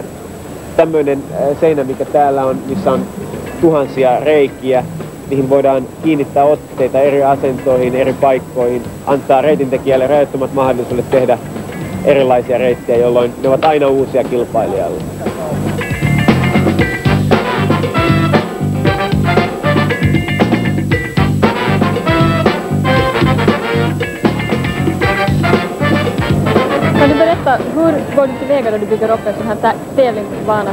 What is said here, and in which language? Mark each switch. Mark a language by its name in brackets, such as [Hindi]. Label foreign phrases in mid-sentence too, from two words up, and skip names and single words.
[Finnish] Tämmöinen seinä, mikä täällä on, missä on tuhansia reikiä, niihin voidaan kiinnittää otteita eri asentoihin, eri paikkoihin, antaa reitintekijälle rajoittomat mahdollisuudet tehdä erilaisia reittejä, jolloin ne ovat aina uusia kilpailijalle. [Swedish] Kan du berätta, hur går du tillväga då du bygger upp en sån här tävlingsbana?